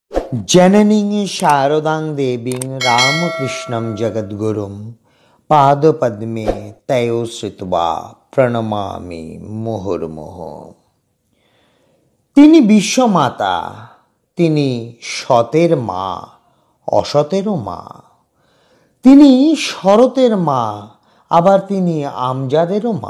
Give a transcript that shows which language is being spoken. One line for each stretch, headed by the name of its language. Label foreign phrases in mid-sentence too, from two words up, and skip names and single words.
Sanskrit: जननीं शारदां देवीं रामकृष्णं जगद्गुरुं पादपद्मे तयो श्रित्वा প্রণমামি মুহুর্মুহ।
Bangla: তিনি বিশ্বমাতা, তিনি সতের মা, অসতেরও মা। তিনি শরতের মা, আবার তিনি আমজাদেরও মা।